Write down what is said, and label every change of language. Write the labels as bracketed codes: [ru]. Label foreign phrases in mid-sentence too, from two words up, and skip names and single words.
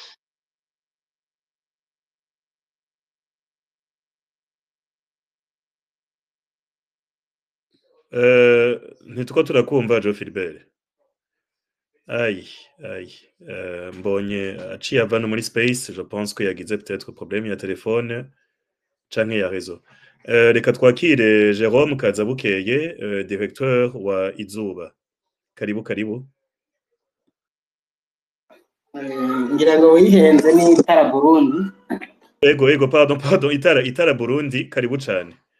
[rn] ntitwo turakumva Jo Philbert mbonye aciye ava no muri space [fr] je pense [rn] ko yagize [fr] peut-être problème [rn] ya telefone canke ya réseau reka twakire Jérôme Kazabukeye directeur wa Izuba karibu ngira ngo wihenze ni Itara Burundi ego pardon Itara Burundi karibu cane